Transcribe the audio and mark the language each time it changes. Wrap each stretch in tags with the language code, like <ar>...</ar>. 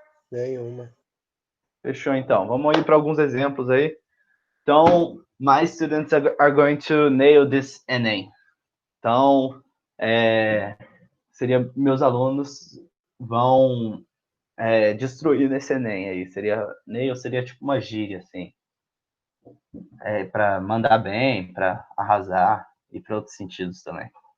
<pt>Nenhuma. Fechou então. Vamos ir para alguns exemplos aí.</pt> <en>Então, my students are going to nail this NA.</en> <pt>Então, seria meus alunos vão destruir nesse Enem aí. Nail seria tipo uma gíria, assim. Para mandar bem, para arrasar e para outros sentidos também.</pt>